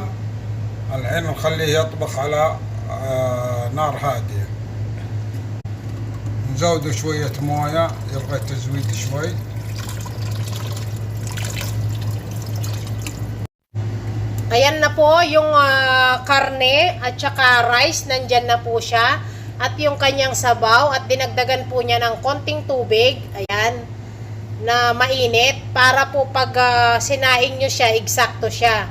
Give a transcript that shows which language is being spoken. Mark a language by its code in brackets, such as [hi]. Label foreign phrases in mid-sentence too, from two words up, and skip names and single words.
[ar] الحين نخليه يطبخ على نار هادية. نزود شوية موية، يبغى تزويد شوي. [tl] Ayan na po yung karne at saka rice, nandyan na po siya. At yung kanyang sabaw at dinagdagan po niya ng konting tubig. Ayan, na mainit para po pag sinaing nyo siya, eksakto siya.